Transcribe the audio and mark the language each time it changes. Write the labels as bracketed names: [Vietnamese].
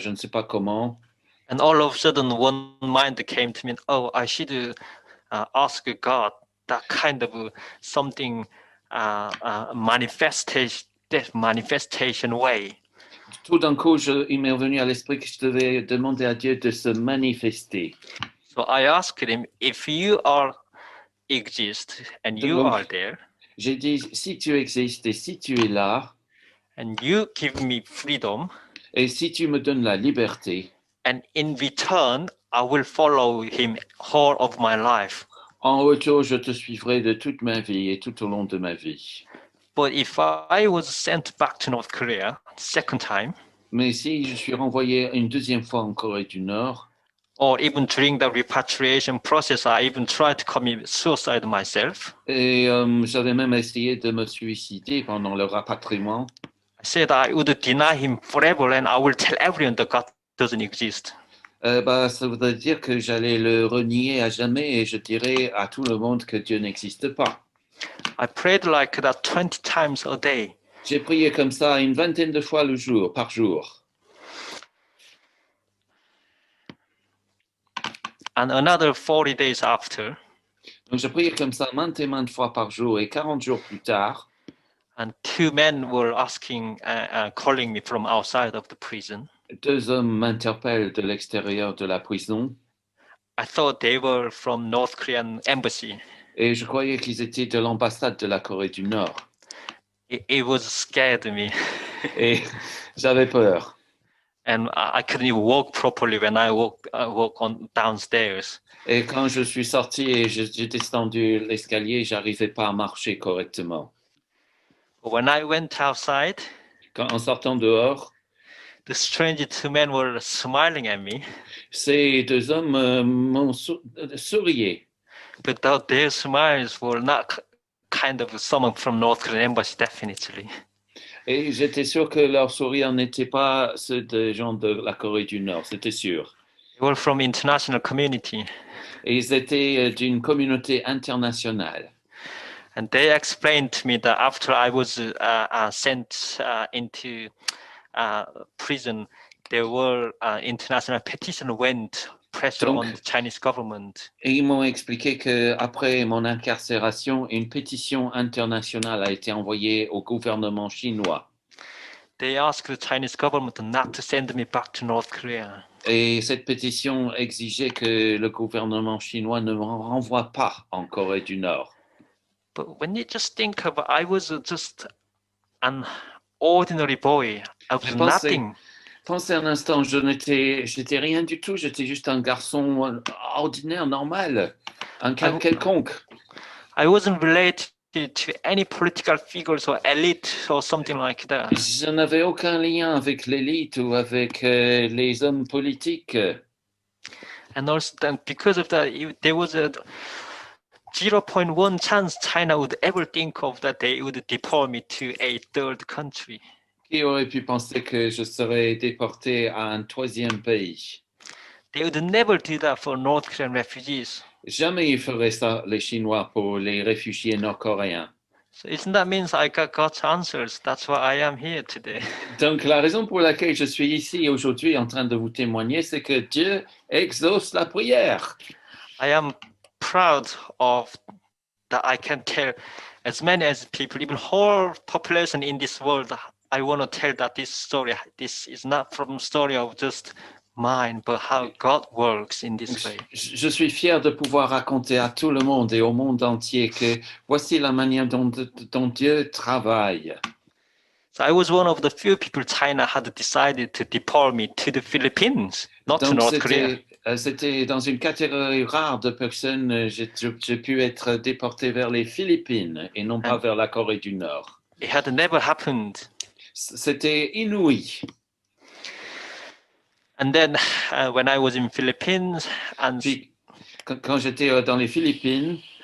[French] Je ne sais pas comment. [English] And all of a sudden, one mind came to me. Oh, I should ask God that kind of something manifestation way. [French] Tout d'un coup, il m'est revenu à l'esprit que je devais demander à Dieu de se manifester. [English] So I asked him, if you are exist and you [French] Donc, [English] are there, [French] j'ai dit, si tu existes et si tu es là, [English] and you give me freedom, [French] et si tu me donnes la liberté, [English] and in return, I will follow him whole of my life. [French] en retour, je te suivrai de toute ma vie et tout au long de ma vie. [English] But if I was sent back to North Korea second time, [French] Mais si je suis renvoyé une deuxième fois en Corée du Nord, [English] or even during the repatriation process, I even tried to commit suicide myself. [French] et j'avais même essayé de me suicider pendant le rapatriement, [English] I said I would deny him forever and I will tell everyone that God doesn't exist. [French] ça voudrait dire que j'allais le renier à jamais et je dirais à tout le monde que Dieu n'existe pas. [English] I prayed like that 20 times a day. [French] J'ai prié comme ça une vingtaine de fois par jour. [English] And another 40 days after, [French] Donc, je priais comme ça maintes et maintes fois par jour et 40 jours plus tard, [English] and two men were calling me from outside of the prison. [French] deux hommes m'interpellent de l'extérieur de la prison [English] I thought they were from North Korean embassy. [French] et je croyais qu'ils étaient de l'ambassade de la Corée du Nord. [English] It was scared me. [French] Et j'avais peur. [English] And I couldn't even walk properly when I walk on downstairs. [French] Et quand je suis sorti et j'ai descendu l'escalier, j'arrivais pas à marcher correctement. [English] When I went outside, [French] En sortant dehors, [English] the strange two men were smiling at me, [French] ces deux hommes m'ont sourié. [English] but their smiles were not kind of someone from North Korean embassy, definitely. [French] Et j'étais sûr que leurs sourires n'étaient pas ceux des gens de la Corée du Nord, c'était sûr. [English] They were from international community. [French] Et ils étaient d'une communauté internationale. [English] And they explained to me that after I was sent into prison, there were international petition went pressure on the Chinese government. [French] Et ils m'ont expliqué qu'après mon incarcération, une pétition internationale a été envoyée au gouvernement chinois. [English] They asked the Chinese government not to send me back to North Korea. [French] Et cette pétition exigeait que le gouvernement chinois ne me renvoie pas en Corée du Nord. [English] But when you just think of, I was just an ordinary boy. I was nothing. [French] Pensez un instant, j'étais rien du tout, j'étais juste un garçon ordinaire, normal, un quelconque. [English] I wasn't related to any political figures or elite or something like that. [French] Je n'avais aucun lien avec l'élite ou avec les hommes politiques. [English] And also, because of that, there was a 0.1 chance China would ever think of that they would deport me to a third country. [French] Qui aurait pu penser que je serais déporté à un troisième pays? [English] They would never do that for North Korean refugees. [French] Jamais ils feraient ça, les Chinois, pour les réfugiés nord-coréens. [English] So isn't that means I got God's answers? That's why I am here today. [French] Donc, la raison pour laquelle je suis ici aujourd'hui en train de vous témoigner, c'est que Dieu exauce la prière. [English] I am proud of that I can tell as many as people, even whole population in this world. I want to tell that this is not from story of just mine, but how God works in this way. [French] Je suis fier de pouvoir raconter à tout le monde et au monde entier que voici la manière dont Dieu travaille. [English] So I was one of the few people China had decided to deport me to the Philippines, not to North Korea. [French] C'était dans une catégorie rare de personnes, j'ai pu être déporté vers les Philippines et non pas vers la Corée du Nord. [English] It had never happened. [French] C'était inouï. [English] And then when I was in Philippines and [French] Puis, quand j'étais dans les Philippines,